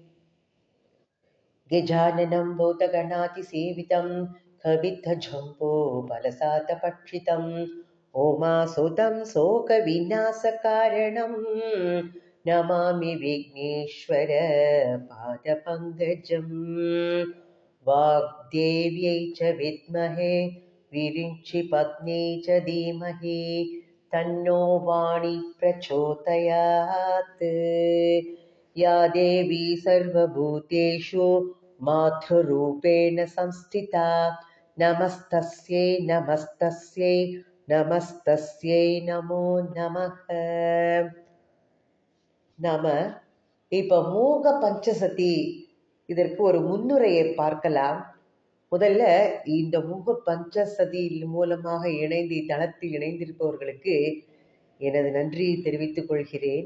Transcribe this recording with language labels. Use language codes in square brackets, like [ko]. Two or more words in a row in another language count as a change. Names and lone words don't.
[sa] गजाननं भूतगणादि सेवितं कपित्थ जम्बू फलसारभक्षितम् उमासुतं शोक विनाश कारणं नमामि विघ्नेश्वर पाद पङ्कजम्. वाग्देव्यै च विद्महे विरिञ्चि पत्न्यै च धीमहि तन्नो वाणी प्रचोदयात्. या देवी सर्वभूतेषु मातृरूपेण संस्थिता नमस्तस्यै नमस्तस्यै नमस्तस्यै नमो नमः. [ta] நாம இப்ப மூக பஞ்சசதி இதற்கு ஒரு முன்னுரையை பார்க்கலாம். முதல்ல இந்த மூக பஞ்சசதி மூலமாக இணைந்து தளத்தில் இணைந்திருப்பவர்களுக்கு எனது நன்றியை தெரிவித்துக் கொள்கிறேன்.